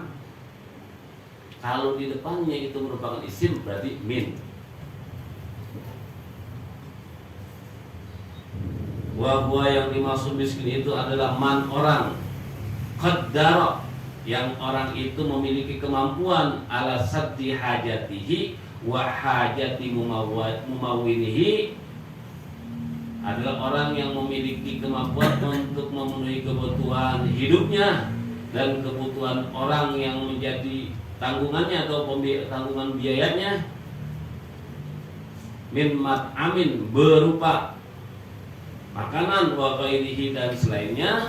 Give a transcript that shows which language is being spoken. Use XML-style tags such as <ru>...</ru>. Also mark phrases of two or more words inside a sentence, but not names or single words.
<id>Kalau di depannya itu merupakan isim, berarti min. Wahwa yang dimaksud miskin itu adalah man orang, qaddara, yang orang itu memiliki kemampuan</id> <ar>على سد حاجته وحاجة ممونه,</ar> <id>adalah orang yang memiliki kemampuan untuk memenuhi kebutuhan hidupnya dan kebutuhan orang yang menjadi tanggungannya atau tanggungan biayanya.</id> <ar>من مطعم,</ar> <id>berupa makanan,</id> <ar>وغيره,</ar> <id>dan selainnya.</id>